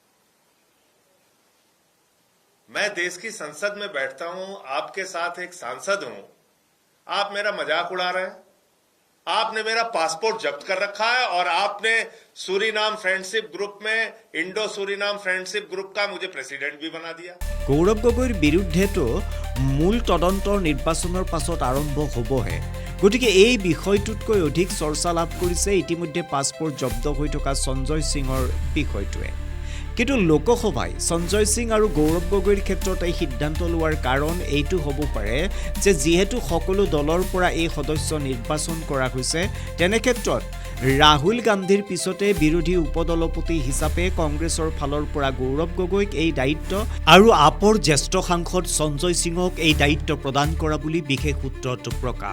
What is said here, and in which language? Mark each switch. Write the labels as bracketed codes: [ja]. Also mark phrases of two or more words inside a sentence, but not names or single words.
[hi] मैं देश की संसद में बैठता हूं, आपके साथ एक सांसद हूं, आप मेरा मजाक उड़ा रहे हैं। आपने मेरा पासपोर्ट जब्त कर रखा है और आपने सूरीनाम फ्रेंडशिप ग्रुप में इंडो सूरीनाम फ्रेंडशिप ग्रुप का मुझे प्रेसिडेंट भी बना दिया। [as] গৌৰৱ গগৈৰ বিৰুদ্ধেতো মূল তদন্তৰ নিৰ্বাচনৰ পাছত আৰম্ভ হ'বহে, গতিকে এই বিষয়টোতকৈ অধিক চৰ্চা লাভ কৰিছে ইতিমধ্যে পাছপোৰ্ট জব্দ হৈ থকা সঞ্জয় সিঙৰ বিষয়টোৱে। কিন্তু লোকসভাই সঞ্জয় সিং আৰু গৌৰৱ গগৈৰ ক্ষেত্ৰত এই সিদ্ধান্ত লোৱাৰ কাৰণ এইটো হ'ব পাৰে যে যিহেতু সকলো দলৰ পৰা এই সদস্য নিৰ্বাচন কৰা হৈছে, তেনে ক্ষেত্ৰত ৰাহুল গান্ধীৰ পিছতে বিৰোধী উপদলপতি হিচাপে কংগ্ৰেছৰ ফালৰ পৰা গৌৰৱ গগৈক এই দায়িত্ব আৰু আপৰ জ্যেষ্ঠ সাংসদ সঞ্জয় সিঙক এই দায়িত্ব প্ৰদান কৰা বুলি বিশেষ সূত্ৰত প্ৰকাশ।